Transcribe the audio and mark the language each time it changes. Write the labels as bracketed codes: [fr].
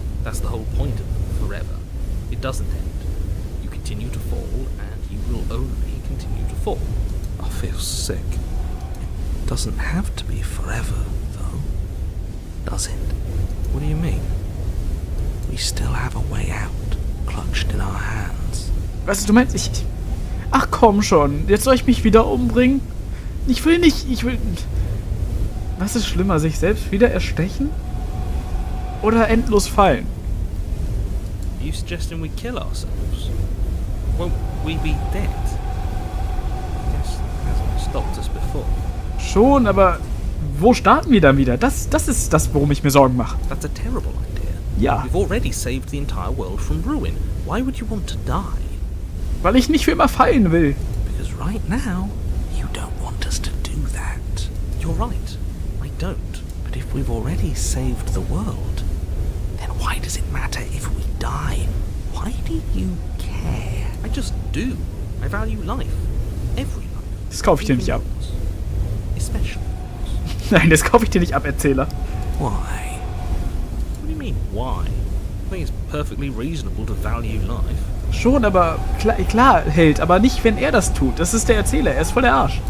[en] That's the whole point of forever. It doesn't end. You continue to fall, and you will only continue to fall. I feel sick. It doesn't have to be forever, though. Does it? What do you mean? We still have a way out, clutched in our hands. [de] Was du meinst? Ach komm schon. Jetzt soll ich mich wieder umbringen? Ich will nicht. Was ist schlimmer? Sich selbst wieder erstechen? Oder endlos fallen? [en] Are you suggesting we kill ourselves? Won't we be dead? I guess it hasn't stopped us before. [de] Schon, aber wo starten wir dann wieder? Das ist das, worum ich mir Sorgen mache. [en] That's a terrible idea. [de] Ja, [en] We've already saved the entire world from ruin. Why would you want to die? [de] weil ich nicht für immer fallen will. [en] Because right now, you don't want us to do that. You're right. I don't. But if we've already saved the world, then why does it matter if we die? Why do you care? I just do. I value life. Every life. [de] Das kaufe ich dir nicht ab. [en] Yours. Especially yours. [de] Nein, das kaufe ich dir nicht ab, Erzähler. [en] Why? What do you mean, why? I think it's perfectly reasonable to value life. [de] Schon, aber klar, Held, aber nicht, wenn er das tut. Das ist der Erzähler, er ist voll der Arsch.